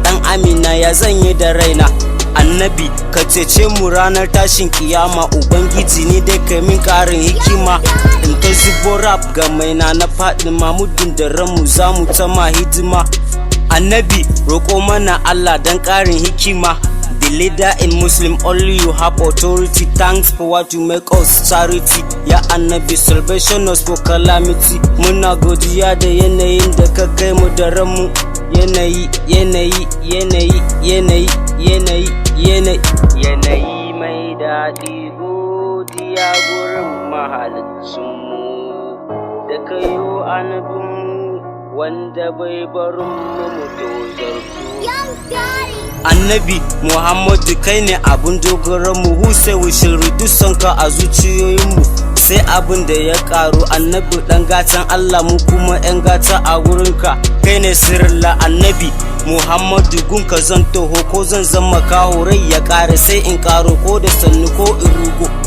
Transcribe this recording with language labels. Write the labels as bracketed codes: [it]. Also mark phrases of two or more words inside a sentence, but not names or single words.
[ha] Ɗan Amina, ya zan yi da raina? Annabi, ka cece mu ranar tashin kiyama. Ubangiji, ni dai kai min ƙarin hikima, in ta zubo rap ga maina na Fatima, muddin da ranmu za mu ta ma hidima. Annabi, roƙo mana Allah dan ƙarin hikima. [en] The leader in Muslim, only you have authority. Thanks for what you make us charity. [ha] Ya Annabi, [en] salvation us for calamity. [ha] Muna godiya da yanayin da ka kai mu da ranmu. Yanayi, yanayi, yanayi, yanayi, yanayi, yanayi. Yanayi mai daɗi, godiya gurin mahalicinmu da kayo annabinmu wanda bai barin mu mu tozartu. Young Gotti. Annabi Muhammadu, kai ne abun dogaron mu, [en] who say we shall reduce [ha] son ka a zuciyoyin mu. Sai abin da ya karu, Annabi dan gatan Allah, mu kuma yan gata a wurin ka. Kai ne sirrin la Annabi Muhammadu, gun ka zan toho ko zan zama kaho, rai ya kare sai in karo, ko da sannu ko in rugo.